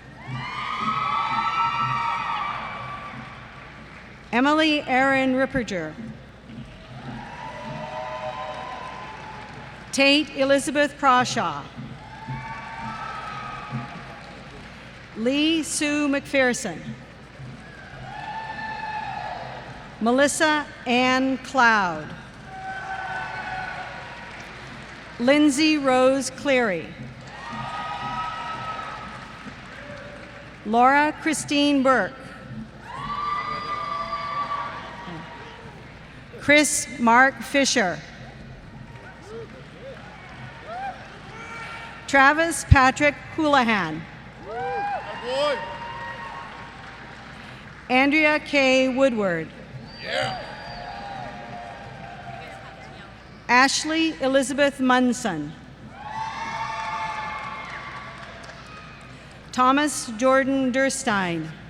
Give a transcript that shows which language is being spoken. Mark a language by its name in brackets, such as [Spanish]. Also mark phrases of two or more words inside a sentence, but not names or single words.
[English] Emily Erin Ripperger. Tate Elizabeth Crawshaw. Lee Sue McPherson. Melissa Ann Cloud. Lindsay Rose Cleary. Laura Christine Burke. Chris Mark Fisher. Travis Patrick Houlihan. Andrea K. Woodward. Ashley Elizabeth Munson. Thomas Jordan Durstein.